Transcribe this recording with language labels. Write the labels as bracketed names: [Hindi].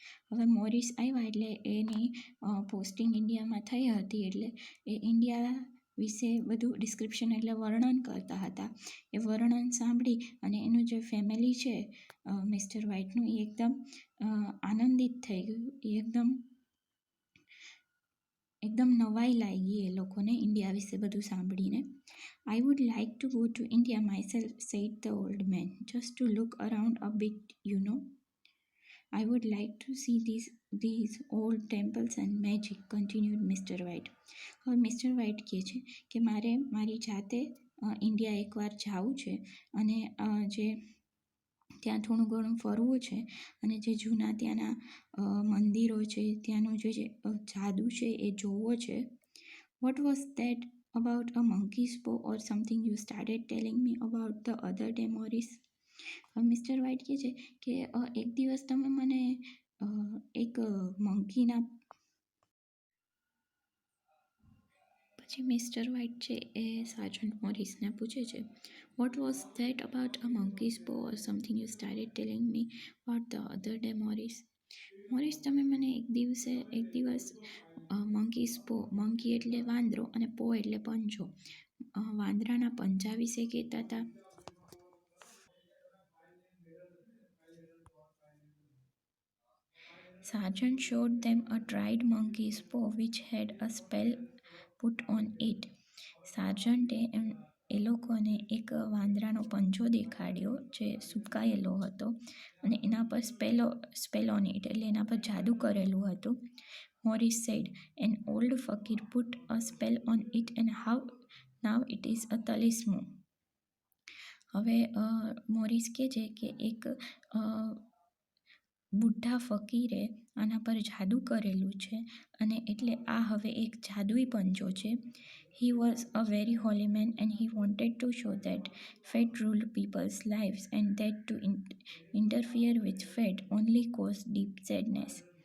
[Gujarati] હવે મોરિસ આવ્યા એટલે એની પોસ્ટિંગ ઇન્ડિયામાં થઈ હતી, એટલે એ ઇન્ડિયા વિશે બધું ડિસ્ક્રિપ્શન એટલે વર્ણન કરતા હતા. એ વર્ણન સાંભળી અને એનું જે ફેમિલી છે મિસ્ટર વ્હાઇટનું, એ એકદમ આનંદિત થઈ ગયું. એ એકદમ નવાઈ લાગી એ લોકોને ઇન્ડિયા વિશે બધું સાંભળીને. [English] I would like to go to India myself, said the old man, just to look around a bit, you know. I would like to see these old temples and magic, continued Mr. White. [Gujarati] હવે Mr White કહે છે કે મારે મારી જાતે India એકવાર જવું છે અને જે ત્યાં થોડું ઘણું ફરવું છે અને જે જૂના ત્યાંના મંદિરો છે, ત્યાંનું જે જાદુ છે એ જોવો છે. [English] What was that about a monkey's paw or something you started telling me about the other day, Morris? [Gujarati] Mr White કહે છે કે એક દિવસ તમે મને એક મંકીના, પછી મિસ્ટર વ્હાઇટ છે એ સાર્જન્ટ મોરિસને પૂછે છે, [English] What was that about a monkey's paw or something you started telling me about the other day, Morris. [Gujarati] Morris, તમે મને એક દિવસ મંકીઝ પો, મંકી એટલે વાંદરો અને પો એટલે પંજો, વાંદરાના પંજા વિશે કહેતા હતા. [English] Sergeant showed them a dried monkey's paw which had a spell put on it. [Gujarati] સાર્જન્ટે એ લોકોને એક વાંદરાનો પંજો દેખાડ્યો જે સુકાયેલો હતો અને એના પર [English] spell on it [Gujarati] એટલે એના પર જાદુ કરેલું હતું. [English] Morris said, an old fakir put a spell on it and now it is a talisman. [Gujarati] હવે મોરિસ કહે છે કે એક બુઢા ફકીરે આના પર જાદુ કરેલું છે અને એટલે આ હવે એક જાદુઈ પંજો છે. [English] He was a very holy man and he wanted to show that fate ruled people's lives and that to interfere with fate only caused deep sadness.